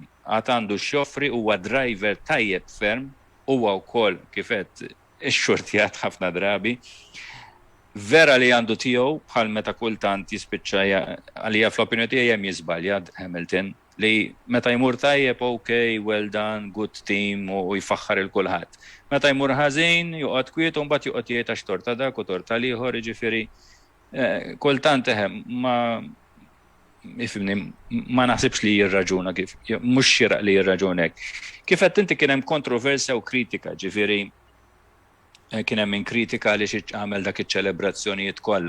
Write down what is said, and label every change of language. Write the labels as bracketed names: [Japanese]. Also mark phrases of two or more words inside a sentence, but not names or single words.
[Maltese] Għad għandu x-xoffri huwa driver tajjeb ferm, huwa wkoll kif qed ix-xurtjat ħafna drabi. Vera li għandu tiegħu bħal meta kultant jispiċċa għalija fl-opinjoni tiegħi hemm jiżbalja Hamilton li meta jmur tajjeb [English] okay, well done, good team [Maltese] u jfaħħar il-kulħadd. Meta jmur ħażin joqgħod kwiet u mbagħad joqgħod jgħid għax torta dak u torta ieħor, jiġifieri kultant ma naħsibx li jirraġuna kif mhux xieraq li jirraġunek. Kif qed inti kien hemm kontroversja u kritika, ġifieri kien hemm min kritika li xi għamel dak iċ-ċelebrazzjonijiet kollha.